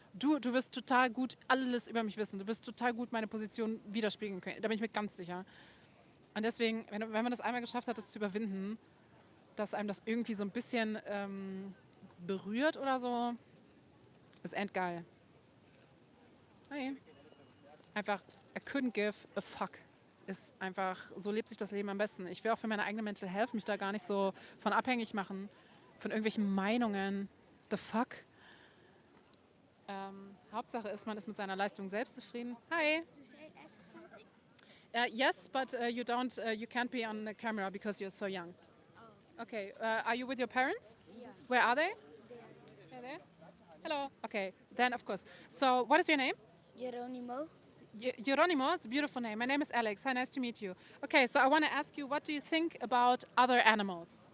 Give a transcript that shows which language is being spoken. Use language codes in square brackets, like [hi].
[de] Du wirst total gut alles über mich wissen. Du wirst total gut meine Position widerspiegeln können. Da bin ich mir ganz sicher. Und deswegen, wenn man das einmal geschafft hat, das zu überwinden, dass einem das irgendwie so ein bisschen berührt oder so, ist endgeil. Hey. Einfach, [en] I couldn't give a fuck. [de] Ist einfach, so lebt sich das Leben am besten. Ich will auch für meine eigene Mental Health mich da gar nicht so von abhängig machen, von irgendwelchen Meinungen. [en] The fuck? [de] Hauptsache ist, man ist mit seiner Leistung selbst zufrieden. [en] Hi. Yes, but you can't be on the camera because you're so young. Okay, are you with your parents? Yeah. Where are they? They're there? Hello. Okay, then of course. So, what is your name? Geronimo. Geronimo, it's a beautiful name. My name is Alex. Hi, nice to meet you. Okay, so I want to ask you, what do you think about other animals?